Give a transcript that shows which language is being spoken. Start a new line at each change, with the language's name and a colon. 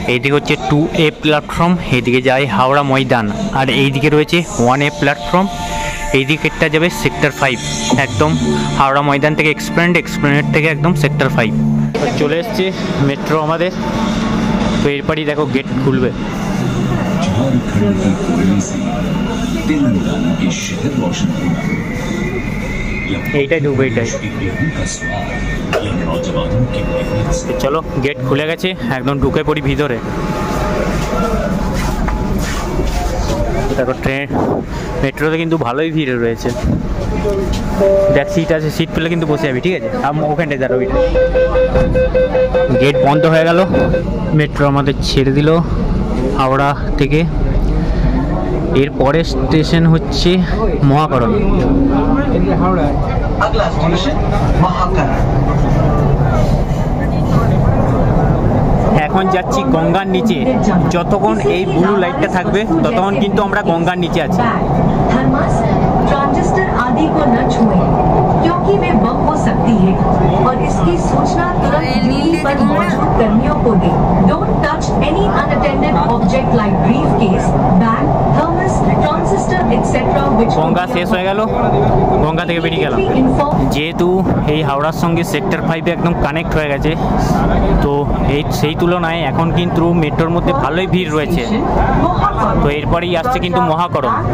Bangla: এইদিকে হচ্ছে 2A platform, এইদিকে যায় হাওড়া ময়দান। আর এইদিকে রয়েছে 1A প্ল্যাটফর্ম, এই দিকেরটা যাবে সেক্টর 5, একদম হাওড়া ময়দান থেকে এক্সপ্লেনেট থেকে একদম সেক্টর 5। চলে এসছে মেট্রো আমাদের। তো এরপরই দেখো গেট খুলবে।
Hindi: झारखंड की कोयले से तेलंगाना के शहर रोशन होना,
Bangla: এইটাই ঢুকবো, এইটাই।
Hindi: गेहूं का स्वाद या नौजवानों की मेहनत से।
Bangla: চলো গেট খুলে গেছে, একদম ঢুকে পড়ি ভিতরে। দেখো ট্রেন মেট্রোতে কিন্তু ভালোই ভিড় রয়েছে। দেখ সিট আছে, সিট পেলে কিন্তু বসে যাবি, ঠিক আছে? ওখানটায় দাঁড়ো, ওইটা। গেট বন্ধ হয়ে গেল, মেট্রো আমাদের ছেড়ে দিল হাওড়া থেকে। এর পরের স্টেশন হচ্ছে মহাকরণ।
Hindi: अगला स्टेशन महाकरण।
Bangla: এখন যাচ্ছি গঙ্গার নিচে। যতক্ষণ এই ব্লু লাইটটা থাকবে ততক্ষণ কিন্তু আমরা গঙ্গার নিচে আছি।
Hindi: थर्मस, ट्रांजिस्टर आदि को न छुएं क्योंकि वे बम हो सकती है और इसकी सूचना तुरंत ड्यूटी पर मौजूद कर्मियों को दें।
English: don't touch any unattended object like briefcase, bag, thermos, transistor etcetera which
Bangla: Ganga শেষ হয়ে গেল, গঙ্গা থেকে বেরিয়ে গেলাম। যেহেতু এই হাওড়ার সঙ্গে সেক্টর 5 একদম কানেক্ট হয়ে গেছে, তো সেই তুলনায় এখন কিন্তু মেট্রোর মধ্যে ভালোই ভিড় রয়েছে। তো এরপরেই আসছে কিন্তু মহাকরণ।